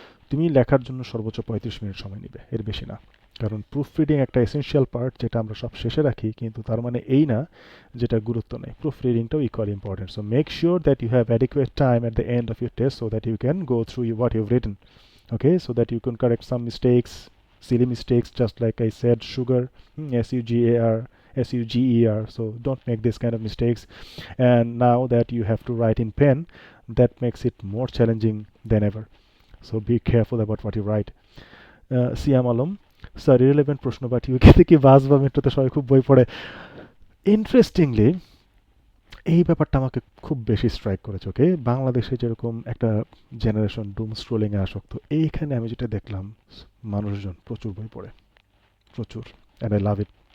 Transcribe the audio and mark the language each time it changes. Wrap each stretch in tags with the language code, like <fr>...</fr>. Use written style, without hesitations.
<bn>তুমি লেখার জন্য সর্বোচ্চ 35 মিনিট সময় নিবে, এর বেশি না। কারণ প্রুফ রিডিং একটা এসেনশিয়াল পার্ট, যেটা আমরা সব শেষে রাখি, কিন্তু তার মানে এই না যেটা গুরুত্ব নেই।</bn> <en>Proof রিডিংটাও equally important. So make sure that you have adequate time at the end of your test so that you can go through what you've written. Okay, so that you can correct some mistakes, silly mistakes, just like I said, sugar, sugar, suger. So don't make this kind of mistakes. And now that you have to write in pen, that makes it more challenging than ever. So be careful about what you write.</en> <bn>Siam Alam, sir irrelevant প্রশ্ন, but ইউকেতে কি বাস বা মেট্রোতে সবাই খুব বই পড়ে? Interestingly এই ব্যাপারটা আমাকে খুব বেশি স্ট্রাইক করেছে। ওকে, বাংলাদেশে যেরকম একটা জেনারেশন ডুম স্ক্রোলিংয়ে আসক্ত, এইখানে আমি যেটা দেখলাম, মানুষজন প্রচুর বই পড়ে, প্রচুর,</bn> <en>And I love it.</en>